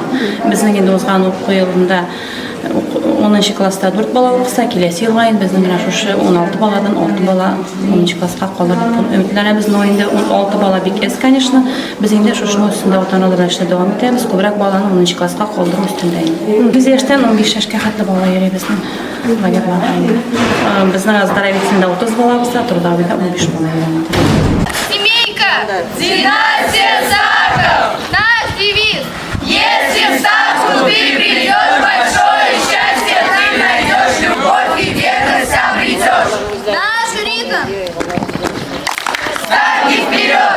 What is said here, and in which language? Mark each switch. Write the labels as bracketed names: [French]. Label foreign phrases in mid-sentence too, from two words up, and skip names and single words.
[Tatar] Безнең инде узган уку елында 10нчы класста 4 бала укыса, киләсе елга инде безнең менә шушы 16 баладан 6 бала 10нчы класска калыр дип өметләнәбез. Но инде 16 бала бик әз, конечно. Без инде шушының өстендә ата-аналар эшләп дәвам итәбез. Күбрәк баланы 10нчы класска калдыру өстендә инде. Без яшьтән 15 яшькә хәтле бала йөри безнең лагерьларда инде. Безнең оздоровительдә 30 бала булса, трудовыйда 15 бала йөри. [Russian] Семейка! Династия Саков! Наш девиз! Если в Саков ты придешь, большое счастье ты найдешь, любовь и верность обретешь. Наш ритм! Шаги вперед!